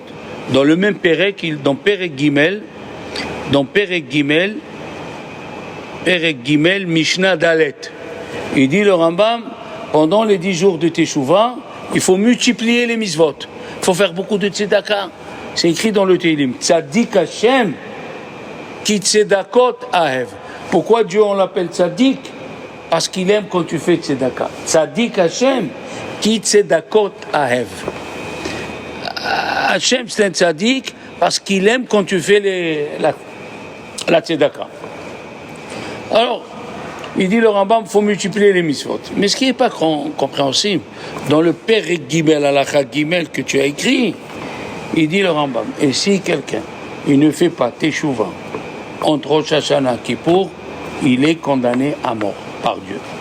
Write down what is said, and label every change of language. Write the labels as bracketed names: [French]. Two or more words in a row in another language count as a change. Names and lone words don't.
[French] Dans le même [Hebrew] Perek, dans פרק גימל משנה דלת, [French] il dit le Rambam, pendant les 10 jours de Teshuvah, il faut multiplier les mitzvot. Il faut faire beaucoup de tzedaka. C'est écrit dans le Tehillim. [Hebrew] צדיק השם כי צדקות אהב. [French] Pourquoi Dieu on l'appelle tzadik? Parce qu'il aime quand tu fais tzedaka. [Hebrew] צדיק השם כי צדקות אהב. [French] Hashem c'est un tzadik parce qu'il aime quand tu fais la tzedaka. Alors, il dit le Rambam, il faut multiplier les mitzvot. Mais ce qui n'est pas compréhensible, dans le [Hebrew] פרק גימל הלכה גימל [French] que tu as écrit, il dit le Rambam, et si quelqu'un il ne fait pas Teshuvah entre Rosh Hashanah et Kippour, il est condamné à mort par Dieu.